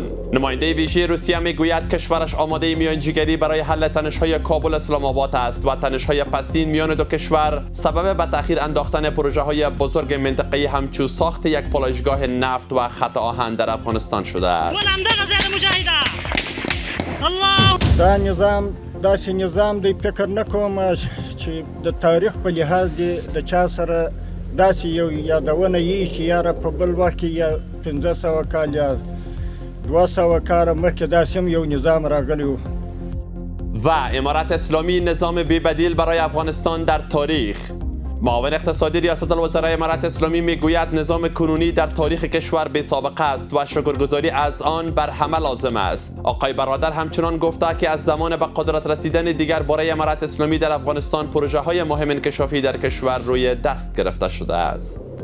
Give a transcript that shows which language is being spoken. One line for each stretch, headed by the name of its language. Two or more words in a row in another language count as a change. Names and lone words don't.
Persian: نماینده ویژه روسیه میگوید کشورش آماده میانجیگری برای حل تنش‌های کابل اسلام آباد است و تنش‌های پسین میان دو کشور سبب به تأخیر انداختن پروژه‌های بزرگ منطقه‌ای همچون ساخت یک پالایشگاه نفت و خط آهن در افغانستان شده است.
Pashto: دا نظام داسې نظام دی فکر نکوم چې د تاریخ په لحاظ د چا سره داسې یو یادونه یي چې یاره په بل وخت کې یا 1500 کال یا 200 کال مخکې داسې هم یو نظام راغلی و.
Persian: و امارت اسلامی نظام بی‌بدیل برای افغانستان در تاریخ. معاون اقتصادی ریاست الوزراء امارت اسلامی میگوید نظام کنونی در تاریخ کشور بی سابقه است و شکرگزاری از آن بر همه لازم است. آقای برادر همچنان گفته که از زمان به قدرت رسیدن دیگر برای امارت اسلامی در افغانستان پروژه های مهم انکشافی در کشور روی دست گرفته شده است.